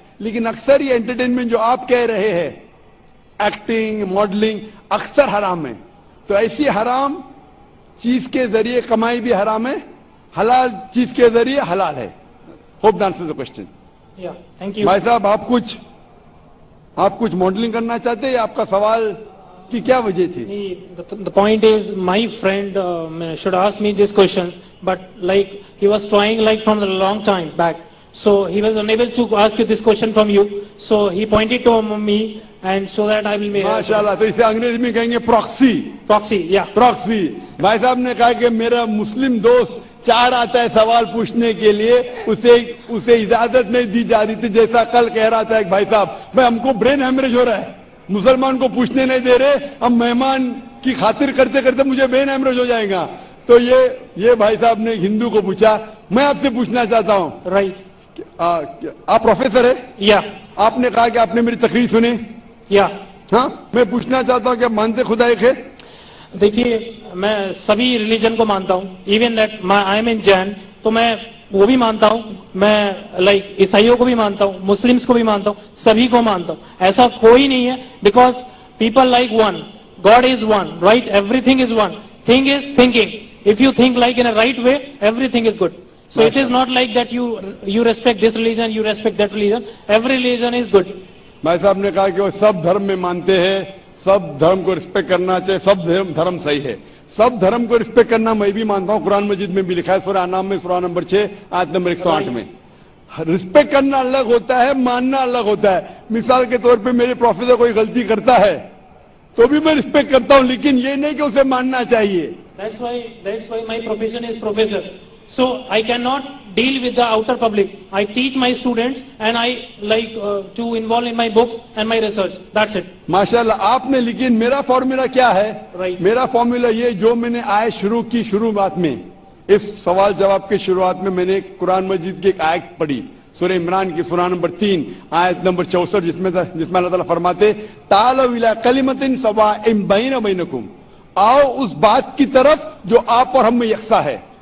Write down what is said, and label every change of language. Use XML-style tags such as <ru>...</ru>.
<ur>لیکن اکثر یہ انٹرٹینمنٹ جو آپ کہہ رہے ہیں, ایکٹنگ, ماڈلنگ, اکثر حرام ہے. تو ایسی حرام چیز کے ذریعے کمائی بھی حرام ہے, حلال چیز کے ذریعے حلال ہے.</ur> <en>Hope the answer the question.</en> <ur>بھائی صاحب آپ کچھ ماڈلنگ کرنا چاہتے ہیں, آپ کا سوال کی کیا وجہ تھی؟</ur> <en>The point is, my friend should ask me these questions, but like he was trying like from a long time back, so he was unable to ask you this question from you, so he pointed to me, and so that I will make.</en> <ur>ماشاءاللہ. تو اسے انگریزی میں کہیں گے proxy.</ur> <en>Yeah.</en> <ur>Proxy. بھائی صاحب نے کہا کہ میرا مسلم دوست چار آتا ہے سوال پوچھنے کے لیے, اسے اجازت نہیں دی جا رہی تھی. جیسا کل کہہ رہا تھا ایک بھائی صاحب, بھائی ہم کو برین ہیمریج ہو رہا ہے, مسلمان کو پوچھنے نہیں دے رہے, ہم مہمان کی خاطر کرتے کرتے مجھے برین ہیمریج ہو جائے گا. تو یہ بھائی صاحب نے ہندو کو پوچھا. میں آپ سے پوچھنا چاہتا ہوں,</ur> <en>Right.</en> <ur>آپ پروفیسر ہے,</ur> <en>Yeah.</en> <ur>آپ نے کہا کہ آپ نے میری تقریر سنی.</ur> <en>Yeah.</en> <ur>ہاں, میں پوچھنا چاہتا ہوں کہ آپ مانتے خدا ایک ہے؟ دیکھیے, میں سبھی ریلیجن کو مانتا ہوں.</ur> <en>even that I am in Jain,</en> <ur>تو میں وہ بھی مانتا ہوں. میں لائک عیسائیوں کو بھی مانتا ہوں, مسلمس کو بھی مانتا ہوں, سبھی کو مانتا ہوں. ایسا کوئی نہیں ہے,</ur> <en>Because people like one, God is one, right, everything is one. Thing is thinking. If you think like in a right way, everything is good. So it is not like that you respect this religion, you respect that religion. Every religion is good.</en> <ur>بھائی صاحب نے کہا کہ وہ سب دھرم میں مانتے ہیں, سب دھرم کو رسپیکٹ کرنا چاہیے, سب دھرم صحیح ہے. سب دھرم کو رسپیکٹ کرنا میں بھی مانتا ہوں. قرآن مجید میں بھی لکھا ہے, سورہ انعام میں سورہ نمبر 6 آیت نمبر 108 میں. رسپیکٹ کرنا الگ ہوتا ہے, ماننا الگ ہوتا ہے. مثال کے طور پہ میرے پروفیسر کوئی غلطی کرتا ہے تو بھی میں رسپیکٹ کرتا ہوں, لیکن یہ نہیں کہ اسے ماننا چاہیے.</ur> <en>That's why my profession is professor. So I cannot deal with the outer public. I teach my students and I like to involve in my books and my research. That's it.</en> <ur>ماشاءاللہ. آپ نے, لیکن میرا formula کیا ہے؟</ur> <en>Right.</en> <ur>میرا formula یہ جو میں نے آیت شروع کی, شروعات میں اس سوال جواب کے شروعات میں میں نے قرآن مجید کی ایک آیت پڑھی, سورہ عمران کی سورہ نمبر 3 آیت نمبر 64, جس میں اللہ تعالیٰ فرماتے</ur> <ar>تعالوا الی کلمۃ سواء بین بینکم,</ar> <ur>آؤ اس بات کی طرف جو آپ اور ہم میں یکساں ہے.</ur>